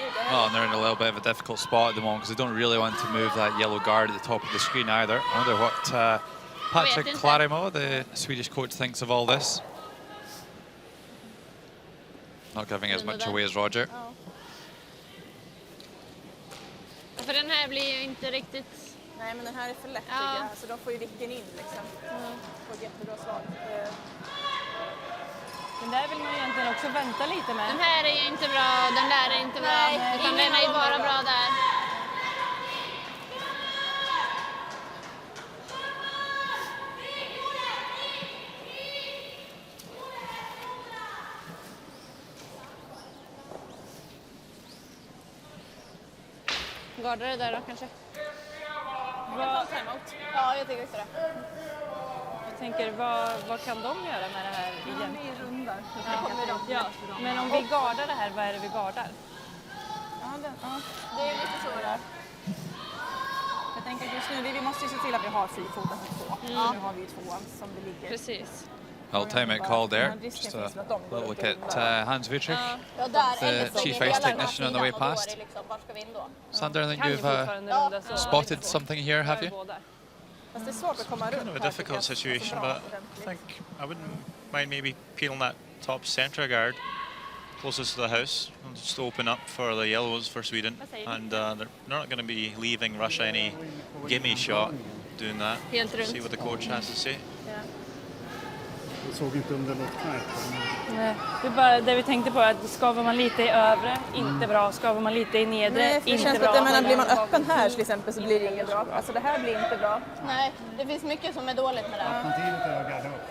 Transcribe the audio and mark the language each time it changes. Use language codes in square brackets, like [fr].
[en] Well, and they're in a little bit of a difficult spot at the moment because they don't really want to move that yellow guard at the top of the screen either. I wonder what Patrick Clarimo, the Swedish coach, thinks of all this. Not giving as much away as Roger. [sv] För den här blir ju inte riktigt... Nej, men den här är för lätt tycker jag. Så de får ju vicken in liksom. På ett jättebra slag. Den där vill man egentligen också vänta lite med. Den här är ju inte bra, den där är inte bra. Utan den är ju bara bra där. Gardar det där då kanske? Ja, jag tycker också det. Jag tänker, vad kan de göra med det här igen? De är rundar. Ja. Men om vi gardar det här, vad är det vi gardar? Det är lite så där. Jag tänker att just nu, vi måste ju se till att vi har frifoten på 2. Nu har vi ju 2:an som det ligger. Precis. [en] Well, timeout call there. Just a little look at Hans Wittrich, the chief ice technician on the way past. Sander, I think you've spotted something here, have you? [sv] Fast det är svårt att komma runt. [en] Kind of a difficult situation, but I think I wouldn't mind maybe peeling that top centre guard closest to the house and just open up for the yellows for Sweden. And they're not going to be leaving Russia any gimme shot doing that. See what the coach has to say. [sv] Jag såg inte om det något knäpp. Nej, det är bara det vi tänkte på, att skavar man lite i övre, inte bra. Skavar man lite i nedre, Nej, för det inte känns bra. att menar, blir man öppen här till exempel så blir det inget bra. Alltså det här blir inte bra. Nej, det finns mycket som är dåligt med det. Alternativet är att garda upp.